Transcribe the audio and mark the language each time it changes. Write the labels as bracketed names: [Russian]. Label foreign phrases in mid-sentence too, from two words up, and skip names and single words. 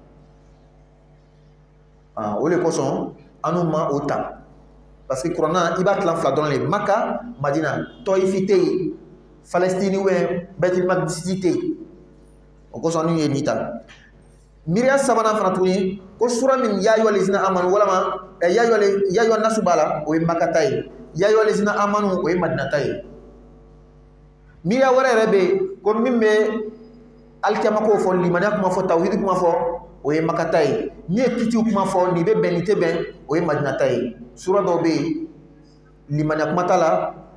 [Bambara] o de kosɔn an n'u ma o ta [French] parce que [Bambara] kuranna i b'a tilan fila dɔrɔn de maka madina tɔyifi tɛ yen Palestine ou Baitul Maqdis tɛ yen o kosɔn n'u ye nin ta miiriya sabanan fana tuguni ko sura min [Arabic] يا أيها الذين آمنوا [Bambara] walama [Arabic] يا أيها الناس [Bambara] b'a la o ye maka ta ye [Arabic] يا أيها الذين آمنوا [Bambara] o ye madina ta ye miiriya wɛrɛ yɛrɛ bɛ yen ko min bɛ alikiyama ko fɔ limaniya kuma fɔ tawhidi kuma fɔ o ye maka ta ye ni ye kitiw kuma fɔ nin bɛ bɛn nin tɛ bɛn o ye madina ta ye sura dɔw bɛ yen limaniya kuma t'a la